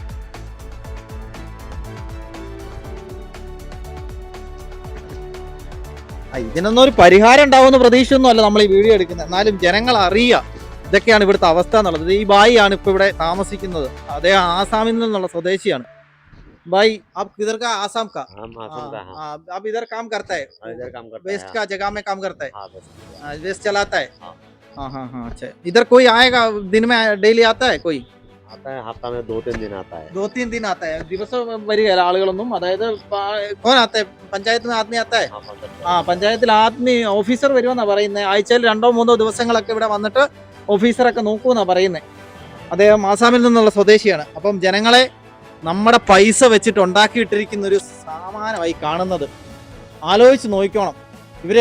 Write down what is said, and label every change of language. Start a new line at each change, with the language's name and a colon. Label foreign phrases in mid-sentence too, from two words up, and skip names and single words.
Malayalam: ഇതിനൊന്നും ഒരു പരിഹാരം ഉണ്ടാവുമെന്ന് പ്രതീക്ഷയൊന്നും അല്ല നമ്മൾ ഈ വീഡിയോ എടുക്കുന്നത്. എന്നാലും ജനങ്ങൾ അറിയുക ഇതൊക്കെയാണ് ഇവിടുത്തെ അവസ്ഥ എന്നുള്ളത്. ഈ ബായി ആണ് ഇപ്പൊ ഇവിടെ താമസിക്കുന്നത്. അദ്ദേഹം ആസാമിൽ നിന്നുള്ള സ്വദേശിയാണ്.
Hindi: भाई आप किधर का? आसाम का? आप इधर काम करता है? वेस्ट का जगह में काम करता है? वेस्ट चलाता है? हाँ अच्छा. इधर कोई आएगा दिन में? डेली आता है कोई? आता है, हफ्ता में 2-3 दिन आता है. 2-3 दिन आता है.
Malayalam: ദിവസം വരികയല്ല ആളുകളൊന്നും. അതായത്
Hindi: कौन आता है? പഞ്ചായത്ത് में आदमी आता है?
Malayalam: പഞ്ചായത്തിൽ ആദ്മി ഓഫീസർ വരുമെന്നാ പറയുന്നത്. ആഴ്ചയിൽ 2-3 ദിവസങ്ങളൊക്കെ ഇവിടെ വന്നിട്ട് ഓഫീസറൊക്കെ നോക്കൂന്നാ പറയുന്നത്. അദ്ദേഹം ആസാമിൽ നിന്നുള്ള സ്വദേശിയാണ്. അപ്പം ജനങ്ങളെ നമ്മുടെ പൈസ വെച്ചിട്ട് ഉണ്ടാക്കിയിട്ടിരിക്കുന്ന ഒരു സാമാനമായി കാണുന്നത് ആലോചിച്ച് നോക്കണം ഇവര്.